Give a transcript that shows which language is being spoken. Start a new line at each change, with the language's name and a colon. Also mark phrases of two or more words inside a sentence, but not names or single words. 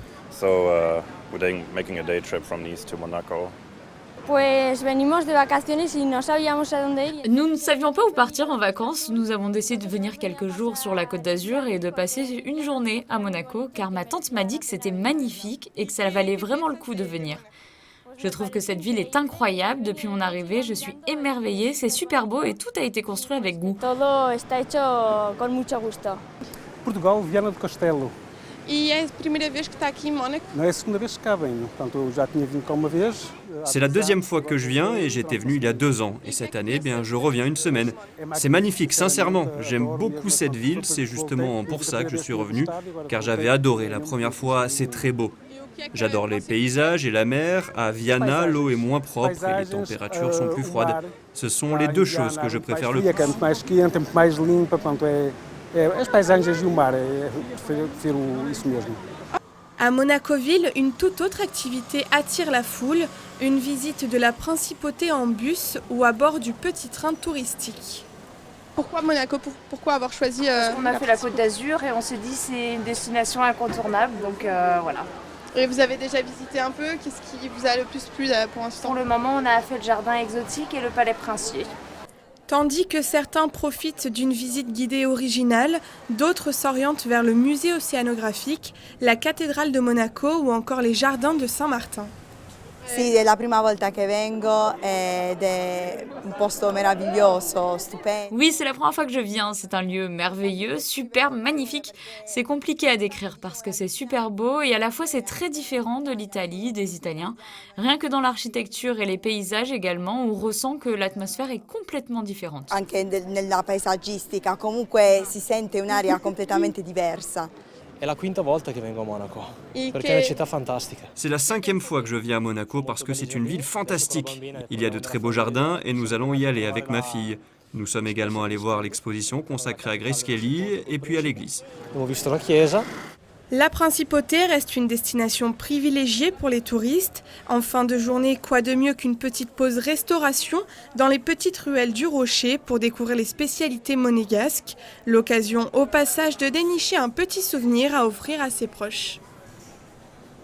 French: Nous ne savions pas où partir en vacances. Nous avons décidé de venir quelques jours sur la Côte d'Azur et de passer une journée à Monaco car ma tante m'a dit que c'était magnifique et que ça valait vraiment le coup de venir. Je trouve que cette ville est incroyable. Depuis mon arrivée, je suis émerveillée. C'est super beau et tout a été construit avec goût. Portugal, Viana do Castelo.
Portuguese: E é a primeira vez que está aqui em Mónaco? Não é a segunda vez que cá venho. Portanto, eu já tinha vindo cá uma vez.
French: C'est la deuxième fois que je viens et j'étais venu il y a 2 ans. Et cette année, je reviens une semaine. C'est magnifique, sincèrement. J'aime beaucoup cette ville. C'est justement pour ça que je suis revenu, car j'avais adoré la première fois. C'est très beau. J'adore les paysages et la mer. À Viana, l'eau est moins propre et les températures sont plus froides. Ce sont les deux choses que je préfère le plus.
Portuguese: As paisagens e o mar, prefiro isso mesmo.
French: À Monaco-Ville, une toute autre activité attire la foule, une visite de la Principauté en bus ou à bord du petit train touristique. Pourquoi Monaco ? Pourquoi avoir choisi On a fait la Côte d'Azur et on s'est dit c'est une destination incontournable, donc voilà. Et vous avez déjà visité un peu ? Qu'est-ce qui vous a le plus plu pour l'instant ? Pour le moment, on a fait le jardin exotique et le palais princier. Tandis que certains profitent d'une visite guidée originale, d'autres s'orientent vers le musée océanographique, la cathédrale de Monaco ou encore les jardins de Saint-Martin.
Italian: Sì, è la prima volta che vengo ed è un posto meraviglioso, stupendo.
French: Oui, c'est la première fois que je viens. C'est un lieu merveilleux, superbe, magnifique. C'est compliqué à décrire parce que c'est super beau et à la fois c'est très différent de l'Italie, des Italiens. Rien que dans l'architecture et les paysages également, on ressent que l'atmosphère est complètement différente.
Italian: Anche nella paesaggistica, comunque si sente un'aria completamente diversa. È la quinta volta che vengo a Monaco, perché è una città fantastica.
French: C'est la 5e fois que je viens à Monaco parce que c'est une ville fantastique. Il y a de très beaux jardins et nous allons y aller avec ma fille. Nous sommes également allés voir l'exposition consacrée à Grace Kelly et puis à l'église.
Italian: Abbiamo visto la chiesa.
French: La Principauté reste une destination privilégiée pour les touristes. En fin de journée, quoi de mieux qu'une petite pause restauration dans les petites ruelles du Rocher pour découvrir les spécialités monégasques. L'occasion au passage de dénicher un petit souvenir à offrir à ses proches.